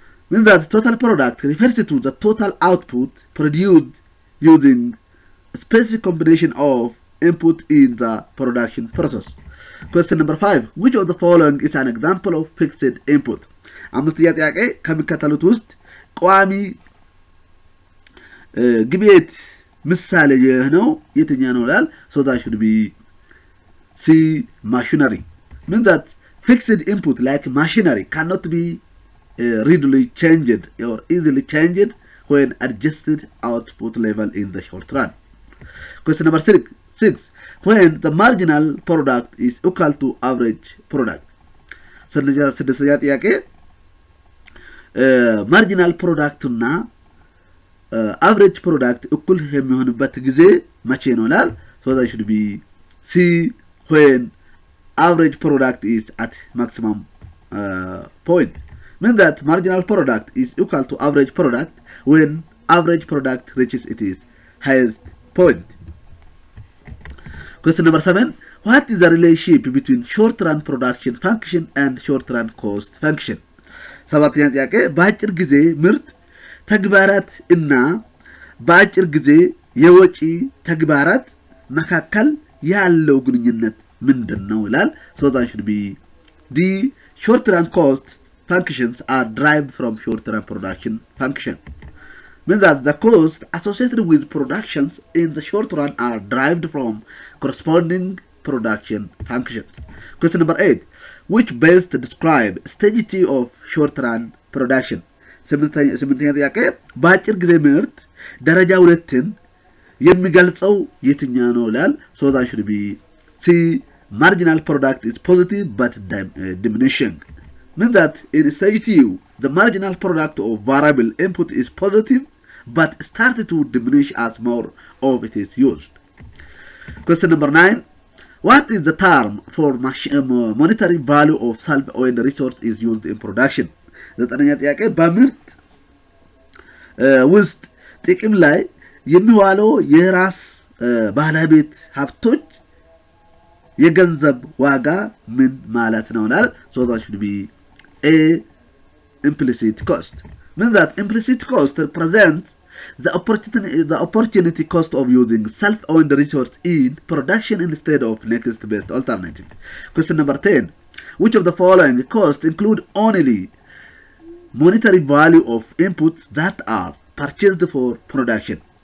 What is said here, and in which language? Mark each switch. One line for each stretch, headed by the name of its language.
English: Means that total product refers to the total output produced using a specific combination of input in the production process. Question number 5. Which of the following is an example of fixed input?
Amharic: አምስተኛ ጥያቄ ከሚከተሉት ውስጥ ቋሚ ግብአት ምሳሌ የሆነው የትኛው ነው ይላል።
English: So that should be C, machinery. Means that fixed input like machinery cannot be readily changed or easily changed when adjusted output level in the short run. Question number 6. When the marginal product is equal to average product.
Amharic: ስድስተኛ ጥያቄ ማርጂናል ፕሮዳክት እና አቨሬጅ ፕሮዳክት እኩል የሚሆንበት ጊዜ መቼ ነው ይላል።
English: So that should be C, when average product is at maximum point. Means that marginal product is equal to average product when average product reaches its highest point. Question number 7. What is the relationship between short run production function and short run cost function?
Amharic: ሰባተኛ ጥያቄ በአጭር ጊዜ ምርት ተግባራት እና በአጭር ጊዜ የወጪ ተግባራት መካከል ያለው ግንኙነት ምንድነው ይላል።
English: So that should be D, short run cost functions are derived from short run production function. means that the costs associated with productions in the short run are derived from corresponding production functions. Question number 8. Which best describe stage T of short run production?
Amharic: ስምንተኛ ጥያቄ በአጭር ጊዜ ምርት ደረጃ 2ን የሚገልጸው የትኛው ነው ይላል።
English: So that should be C. Marginal product is positive but diminishing. Means that in stage T, the marginal product of variable input is positive but started to diminish as more of it is used. Question number 9. What is the term for monetary value of self-owned resource is used in production?
Amharic: ዘጠነኛ ጥያቄ በምርት ውስጥ ጥቅም ላይ የሚዋለው የራስ ባለቤት ሀብቶች የገንዘብ ዋጋ ምን ማለት ነው ይላል።
English: So that should be A. Implicit cost. Means that implicit cost represents the opportunity cost of using self-owned resource in production instead of next best alternative. Question number 10. Which of the following costs include only monetary value of inputs that are purchased for production?